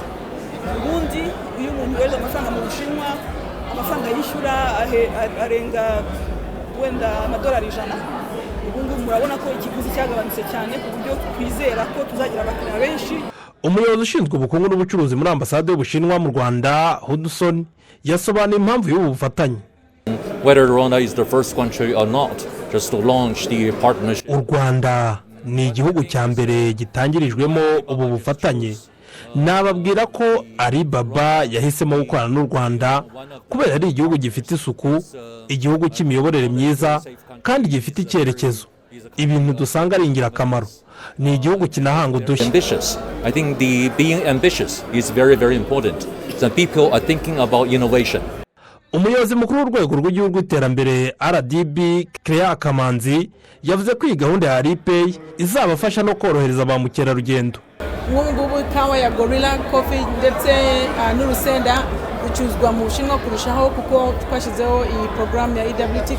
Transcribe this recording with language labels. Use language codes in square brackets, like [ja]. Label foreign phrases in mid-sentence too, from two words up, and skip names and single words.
[rw] Ubundi iyo umuntu yohereza amafaranga mu Bushinwa amafaranga yishyura arenga wenda amadolari 100. Ubundi murabona ko ikiguzi cyagabanutse cyane ku buryo twizera ko tuzagira abakiriya benshi. Umuyobozi ushinzwe ubukungu n'ubucuruzi muri ambasade y'Ubushinwa mu Rwanda Hudson yasobanuye impamvu y'ubu bufatanye. [en] Whether Rwanda is the first country or not, just to launch the partnership. [rw] U Rwanda ni igihugu cya mbere gitangirijwemo ubu bufatanye. Nababwira ko Alibaba yahisemo gukorana n'u Rwanda kubera ari igihugu gifite isuku, igihugu cy'imiyoborere myiza kandi gifite icyerekezo. Ibintu dusanga ari ingirakamaro. Ni igihugu kinahanga udushya. [en] I think being ambitious is very important. The people are thinking about innovation. [rw] Umuyobozi mukuru w'urwego rw'igihugu rw'iterambere RDB Crea Kamanzi yavuze ko iyi gahunda ya Alipay izabafasha no korohereza ba mukerarugendo. Ngubu kawa ya Gorilla Coffee ndetse n'urusenda bicuzwa mu Bushinwa kurushaho kuko twashyizeho iyi program ya EWTP.